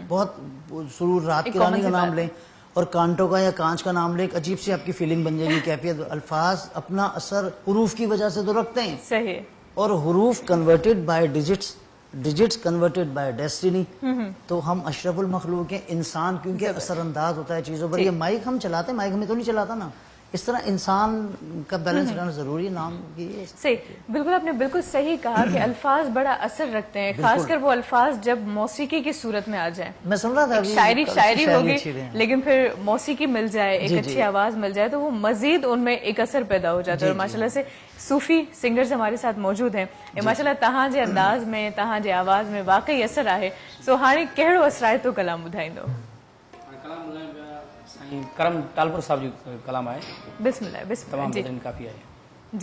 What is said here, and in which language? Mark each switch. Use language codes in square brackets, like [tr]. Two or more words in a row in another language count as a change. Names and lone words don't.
[ur] بہت سرور, رات کی رانی کا نام لیں اور کانٹوں کا یا کانچ کا نام لیں, ایک عجیب سی آپ کی فیلنگ بن جائے گی, کیفیت. الفاظ اپنا اثر حروف کی وجہ سے تو رکھتے ہیں, صحیح, اور حروف [en] converted by digits, digits converted by destiny. [ur] تو ہم اشرف المخلوق ہیں. انسان کیونکہ اثر انداز ہوتا ہے چیزوں پر. یہ مائک ہم چلاتے ہیں, مائک ہمیں تو نہیں چلاتا نا, اس طرح انسان کا بیلنس رہنا ضروری ہے نام کی. صحیح، بالکل آپ نے بالکل صحیح کہا کہ الفاظ بڑا اثر رکھتے ہیں، خاص کر وہ الفاظ جب موسیقی کی صورت میں آ جائیں. میں سن رہا تھا شاعری ہوگی لیکن پھر موسیقی مل جائے، ایک اچھی آواز مل جائے تو وہ مزید ان میں ایک اثر پیدا ہو جاتا ہے. اور ماشاءاللہ سے صوفی سنگرز ہمارے ساتھ موجود ہیں. [sd] माशाल्लाह तहां जे अंदाज में, तहां जे आवाज में वाकई असर आहे। सो हाणे कहिड़ो असर आहे तो कलाम ॿुधाईंदो? कलाम साईं करम टालपुर साहब जी कलाम आहे। [ar] بسم الله بسم الله [sd] तमाम जी बेहतरीन काफी आहे